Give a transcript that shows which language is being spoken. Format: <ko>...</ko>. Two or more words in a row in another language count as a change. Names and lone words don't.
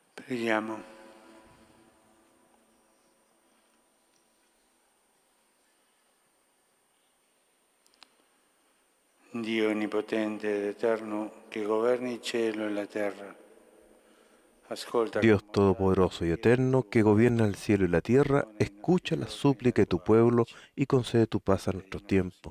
<it>Preghiamo. Dio onnipotente ed eterno, che governi il cielo e la terra. Ascolta</it> <es>Dios con Todopoderoso y Eterno, que gobierna el cielo y la tierra, escucha la súplica de tu pueblo y concede tu paz a nuestro tiempo.</es>